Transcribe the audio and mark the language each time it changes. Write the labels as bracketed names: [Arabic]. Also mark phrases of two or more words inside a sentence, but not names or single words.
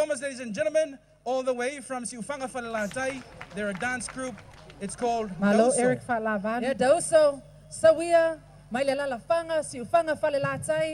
[English] performers, ladies and gentlemen, all the way from Falelātai. They're a dance group. It's called Malo USO. Eric Falavan. Yeah, USO. [Samoan] Teuila, mai le lalafanga, Falelātai.